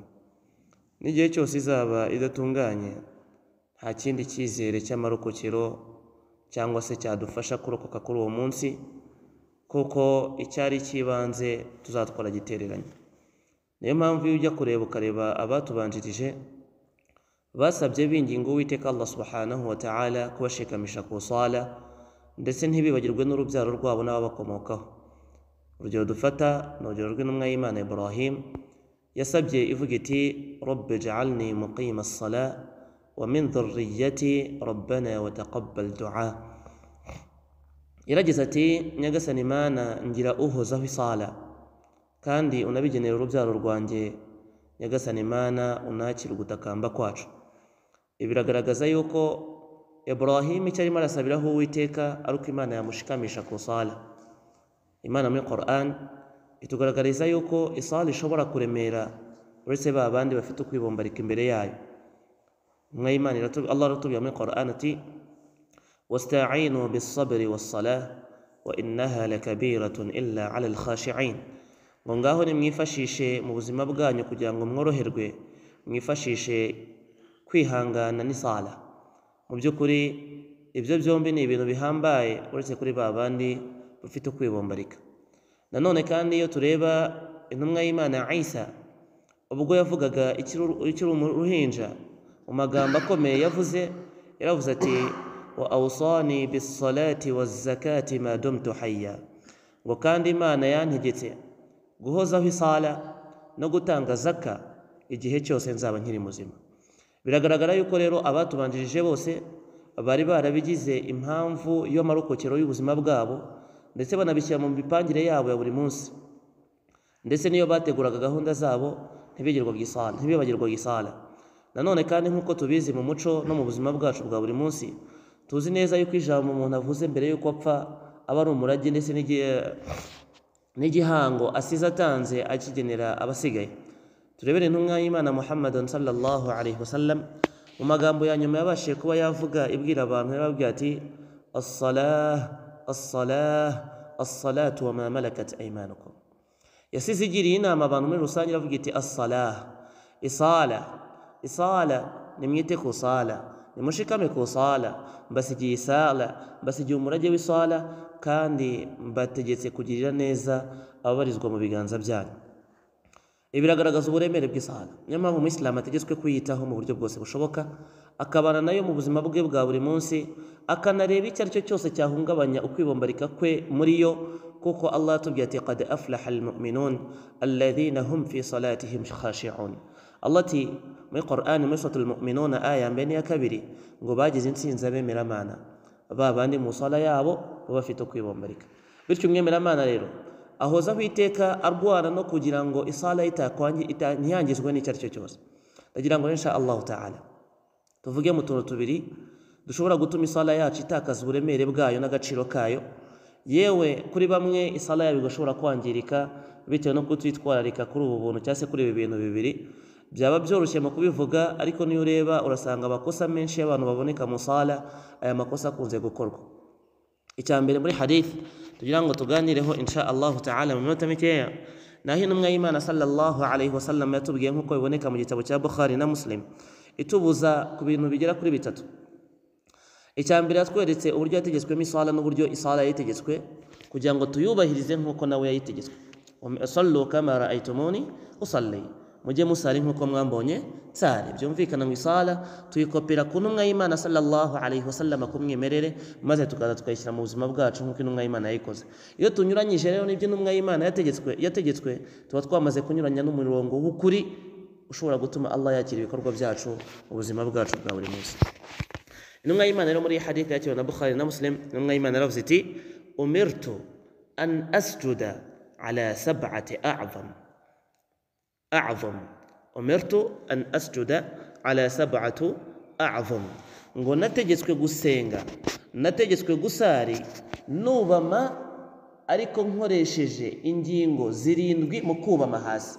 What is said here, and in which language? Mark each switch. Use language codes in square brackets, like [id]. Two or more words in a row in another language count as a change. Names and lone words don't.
[rw] N'igihe cyose izaba idatunganye, nta kindi cyizere cy'amarokokero cyangwa se cyadufasha kurokoka kuri uwo munsi, kuko icyari cy'ibanze tuzatwara gitereranye. Niyo mpamvu iyo ujya kureba ukareba abatubanjirije basabye binginga Uwiteka [ar] الله سبحانه وتعالى [rw] kubashikamisha ku sala, ndetse ntibibagirwe n'urubyaro rwabo n'ababakomokaho. Urugero dufata ni urugero rw'intumwa y'Imana Ibrahim, yasabye ivuga iti [ar] رب اجعلني مقيم الصلاة ومن ذريتي ربنا وتقبل دعاء. [rw] Yaragize ati, Nyagasani Imana ngira uhozaho isala kandi unabigenera urubyaro rwanjye. Nyagasani Imana unakira ugutakamba kwacu. Ibi biragaragaza yuko Ibrahim icyo arimo arasabiraho Uwiteka ari uko Imana yamushikamisha ku sala. Imana muri Quran itugaragariza yuko isala ishobora kuremera uretse ba bandi bafite ukwibombarika imbere yayo. Intumwa y'Imana Allah aratubwira muri Quran ati [ar] واستعينوا بالصبر والصلاة وإنها لكبيرة إلا على الخاشعين. [rw] Ngo ngaho nimwifashishe mu buzima bwanyu kugira ngo mworoherwe, mwifashishe kwihangana n'isala. Mu by'ukuri ibyo byombi ni ibintu bihambaye uretse kuri ba bandi bafite ukwibombarika. Nanone kandi iyo tureba intumwa y'Imana Isa, ubwo yavugaga ikiri uruhinja, mu magambo akomeye yaravuze ati [ar] وأوصاني بالصلاة والزكاة ما دمت حيا. [rw] Ngo kandi Imana yantegetse guhozaho isala no gutanga zaka igihe cyose nzaba nkiri muzima. Biragaragara yuko rero abatubanjirije bose bari barabigize impamvu y'amarokokero y'ubuzima bwabo, ndetse banabishyira mu mipangire yabo ya buri munsi. Ndetse niyo bateguraga gahunda zabo ntibibagirwaga isala. Nanone kandi nk'uko tubizi mu muco no mu buzima bwacu bwa buri munsi, tuzi neza yuko ijambo umuntu avuze mbere yuko apfa aba ari umurage ndetse n'igihango asize atanze akigenera abasigaye. Turebere intumwa y'Imana Muhammadun [ar] صلى الله عليه وسلم, [rw] mu magambo ya nyuma yabashije kuba yavuga ibwira abantu, yarababwira ati [ar] الصلاة الصلاة الصلاة وما ملكت أيمانكم. [rw] Yasize igiriye inama abantu muri rusange, aravuga iti as-salah, isala nimwite ku sala, nimushikame ku sala, mbasigiye isala, mbasigiye umurage w'isala, kandi mbategetse kugirira neza ababarizwa mu biganza byanyu. Ibi biragaragaza uburemere bw'isala. Niyo mpamvu Umuyisilamu ategetswe kwiyitaho mu buryo bwose bushoboka, akabana nayo mu buzima bwe bwa buri munsi, akanareba icyo ari cyo cyose cyahungabanya ukwibombarika kwe muri yo, kuko Allah atubwiye ati [ar] قد أفلح المؤمنون الذين هم في صلاتهم خاشعون. [rw] Allah ati muri Quran muri suratul Mu'minun aya mbere ya kabiri, ngo bagize intsinzi abemeramana, ba bandi mu sala yabo baba bafite ukwibombarika. Bityo umwemeramana rero ahozaho iteka arwana no kugira ngo isala ntiyangizwe n'icyo ari cyo cyose. Ndagira ngo [ar] إن شاء الله تعالى [rw] tuvuge mu tuntu tubiri dushobora gutuma isala yacu itakaza uburemere bwayo n'agaciro kayo, yewe kuri bamwe isala yabo igashobora kwangirika bitewe no kutitwararika kuri ubu buntu cyangwa se kuri ibi bintu bibiri. Byaba byoroshye mu kubivuga, ariko niyo ureba urasanga amakosa menshi y'abantu baboneka mu sala, aya makosa akunze gukorwa. Icya mbere muri hadith tugira ngo tuganireho [ar] إن شاء الله تعالى [rw] mu minota mikeya, naho intumwa y'Imana [ar] صلى الله عليه وسلم [rw] yatubwiye nk'uko biboneka mu gitabo cya Bukhari na Muslim, itubuza ku bintu bigera kuri bitatu. Icya mbere yatweretse uburyo yategetswemo isala n'uburyo isala yayitegetswe kugira ngo tuyubahirize nk'uko nawe yayitegetswe. [ar] صلوا كما رأيتموني أصلي, [rw] mujye musali nk'uko mwambonye sari. Byumvikana ngo isala tuyikopera ku ntumwa y'Imana [ar] صلى الله عليه وسلم [rw] kumwimerere, maze tukaza tukayishyira mu buzima bwacu nk'uko intumwa y'Imana yayikoze. Iyo tunyuranyije rero n'ibyo intumwa y'Imana yategetswe tuba twamaze kunyuranya n'umurongo w'ukuri ushobora gutuma Allah yakira ibikorwa byacu mu buzima bwacu bwa buri munsi. Intumwa y'Imana rero muri hadith yakiriwe na Bukhari na Muslim, intumwa y'Imana yaravuze iti [ar] أمرت أن أسجد على سبعة أعظم أمرت أن أسجد على سبعة أعظم, [rw] ngo nategetswe gusenga, nategetswe gusari nubama ariko nkoresheje ingingo zirindwi mu kubama hasi.